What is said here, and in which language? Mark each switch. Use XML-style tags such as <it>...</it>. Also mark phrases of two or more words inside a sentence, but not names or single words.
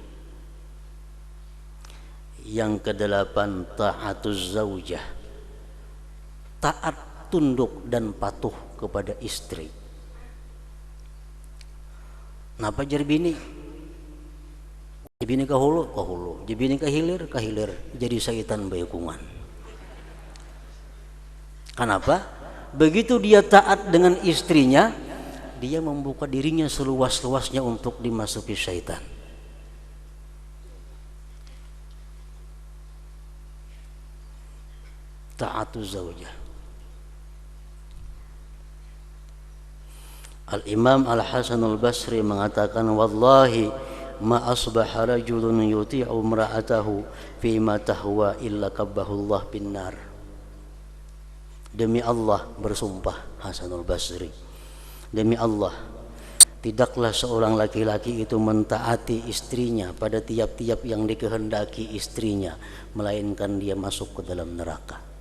<id>Yang kedelapan,</id> <ar>طاعة الزوجة,</ar> <id>taat, tunduk dan patuh kepada istri.</id> <bjn>Napa jar bini? Bini kahulu, kahulu. Bini kahilir, kahilir. Jadi syaitan bayakungan.</bjn> <id>Kenapa? Begitu dia taat dengan istrinya, dia membuka dirinya seluas-luasnya untuk dimasuki syaitan.</id> <ar>طاعة الزوجة.</ar> <id>Al-Imam Al-Hasan Al-Basri mengatakan,</id> <ar>والله ما أصبح رجل يطيع امرأته فيما تهوى إلا كبه الله بالنار.</ar> <id>Demi Allah, bersumpah Hasan Al-Basri, demi Allah, tidaklah seorang laki-laki itu mentaati istrinya pada tiap-tiap yang dikehendaki istrinya, melainkan dia masuk ke dalam neraka.</id>